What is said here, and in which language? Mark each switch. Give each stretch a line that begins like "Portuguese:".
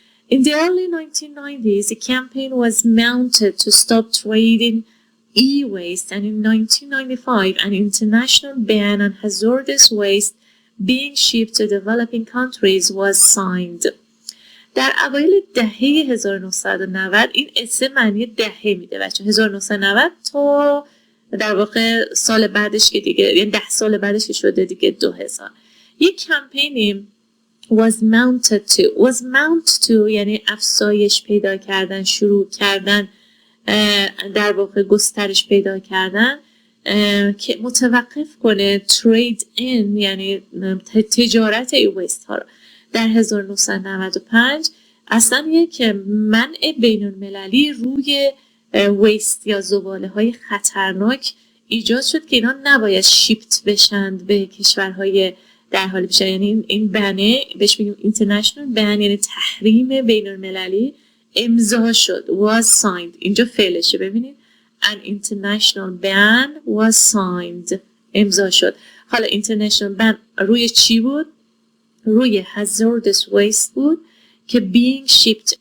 English: In the early 1990s, a campaign was mounted to stop trading e-waste, and in 1995, an international ban on hazardous waste being shipped to developing countries was signed.
Persian: در اوایل دهه 1990 این اسم معنی دهه میده بچه. 1990 تا در واقع سال بعدش که دیگه، یعنی 10 سال بعدش که شده دیگه 2000. یک کمپینی was mount to یعنی افزایش پیدا کردن، شروع کردن، در واقع گسترش پیدا کردن که متوقف کنه trade in یعنی تجارت e-waste ها رو. در 1995 اصلا یک منع بین المللی روی ویست یا زباله های خطرناک ایجاد شد که اینا نباید شیپت بشند به کشورهای در حال پیش. یعنی این بنه بهش میگیم international ban یعنی تحریم بین المللی امضا شد. was signed اینجا فعلشه ببینید.
English: an international ban was signed
Persian: امضا شد. حالا international ban روی چی بود؟ روی hazardous waste بود که being shipped.